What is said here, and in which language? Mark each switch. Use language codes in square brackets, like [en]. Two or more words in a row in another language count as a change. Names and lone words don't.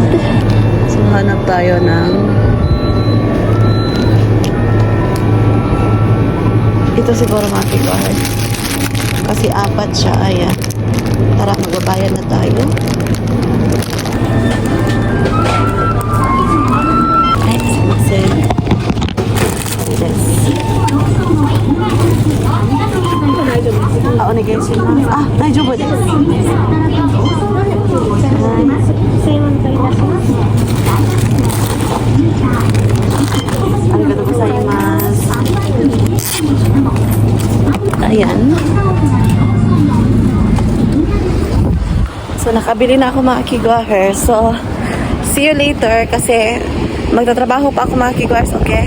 [tl] So hanap tayo ng ito siguro mga kigwahers. Kasi apat siya. Ayan. Tara, magbabayad na tayo. Ay, sumasin. Yes. [ja] Onegaishimasu. あ、大丈夫です。ありがとうございます. [tl] Ayan. So, nakabili na ako mga kigwahers. So, [en] see you later [tl] kasi magtatrabaho pa ako mga kigwahers. Okay?